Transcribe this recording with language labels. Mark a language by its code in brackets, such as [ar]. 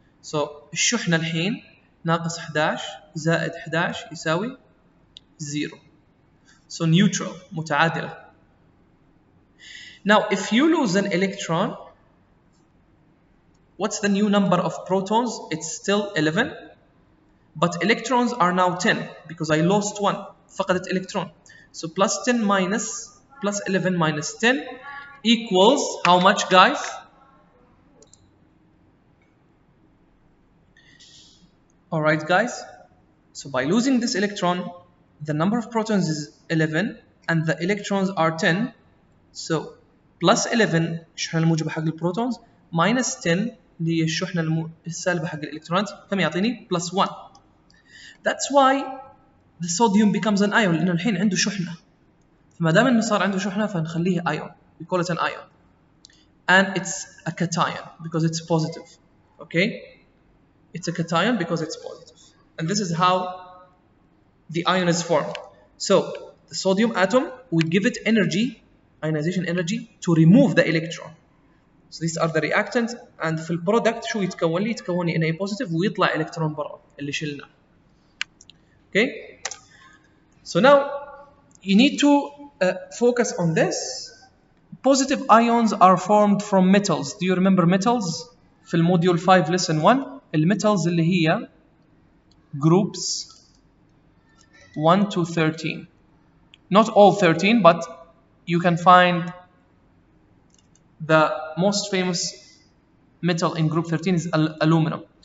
[ar] So الشحنة الحين ناقص 11 زائد 11 يساوي 0. [en] So neutral, متعادلة. Now if you lose an electron, what's the new number of protons? It's still 11, but electrons are now 10 because I lost 1. [ar] فقدت [en] electron. So plus 10 minus plus 11 minus 10 equals how much, guys? Alright, guys. So by losing this electron, the number of protons is 11 and the electrons are 10. [ar] So plus 11 الشحنة الموجبة حق البروتونز minus 10 اللي هي الشحنة السالبة حق الإلكترونات كم يعطيني؟ plus 1. [en] That's why the sodium becomes an ion [ar] لأنه الحين عنده شحنة. فما دام إنه صار عنده شحنة فنخليه ion. [en] We call it an ion. And it's a cation because it's positive. Okay? It's a cation because it's positive. And this is how the ion is formed. So the sodium atom, we give it energy, ionization energy, to remove the electron. So these are the reactants. [ar] And في البرودكت شو يتكون لي؟ يتكون لي Na positive ويطلع إلكترون برا اللي شلنا. [en] Okay? So now you need to focus on this. Positive ions are formed from metals. Do you remember metals? [ar] في الموديول 5 lesson 1 الميتالز اللي هي groups 1 to 13. [en] Not all 13, but you can find the most famous metal in group 13 is aluminum.